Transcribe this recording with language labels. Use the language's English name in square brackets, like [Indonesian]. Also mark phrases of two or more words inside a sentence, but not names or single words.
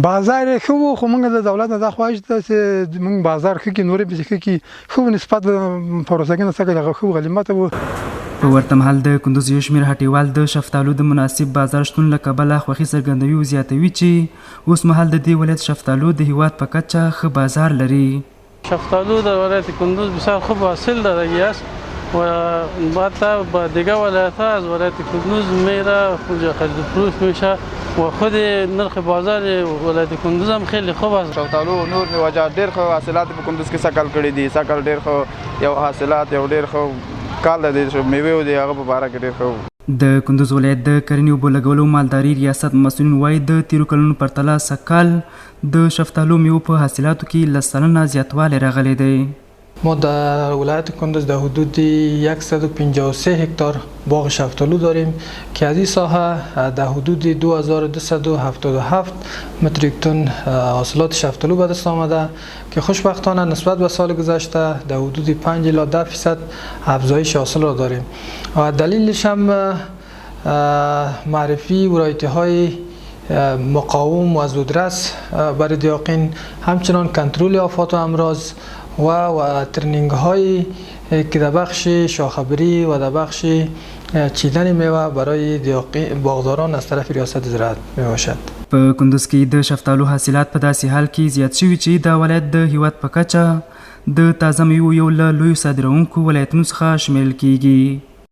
[Pashto] بازار یې ښه و خو موږ د دولت نه دا خواهش ده چې موږ بازار ښه کړي، نورې پسې ښه کړي، ښه نسبت پروسږ نه څخه ښه غنیمت و. په ورته مهال د کندوز یو شمېر هټیوال د شفتالو د مناسب بازار شتون له کبله خوښي څرګندوي او زیاتوي چې اوسمهال د دې ولایت شفتالو د هیواد په کچه ښه بازار لري. [Persian] شفتالو در ولایت کندوز بسیار خوب حاصل دارایی است و حتی با دیگر ولایت ها از ولایت کندوز میره خرید فروش میشه و خود نرخ بازار ولایت کندوز هم خیلی خوب است. [Pashto] شفتالو نور میوه‌جات ډېر ښه حاصلات په کندوز کې سږکال کړي دي. سږکال ډېر ښه یو حاصلات یو ډېر ښه کال د میوې دی هغه په باره کې ډېر ښه. د کندوز ولایت د کرنې اوبو لګولو مالداري ریاست مسؤلین وایي د تیرو کلونو پرتله سږکال د شفتالو میوو په حاصلاتو کې 10 سلنه زیاتوالی راغلی دی. [Persian] ما در ولایت کندوز در حدود 153 هکتار باغ شفتالو داریم که از این ساحه در حدود 2277 متریک تن حاصلات شفتالو به دست آمده که خوشبختانه نسبت به سال گذشته در حدود 5 الی 10% افزایش حاصل را داریم و دلیلش هم معرفی ورایتی‌های مقاوم و زودرس برای دیاقین، همچنان کنترل آفات و امراض و ترنینگ هایی که در بخش شاخه‌بری و در بخش چیدن میوه برای باغداران از طرف ریاست زراعت می باشد. [Pashto] په کندوز کې د شفتالو حاصلات په داسې حال کې زیات شوي چې د ولایت د هیواد په کچه د تازه میوو یو له لویو صادروونکو ولایتونو څخه شمیرل کیږي.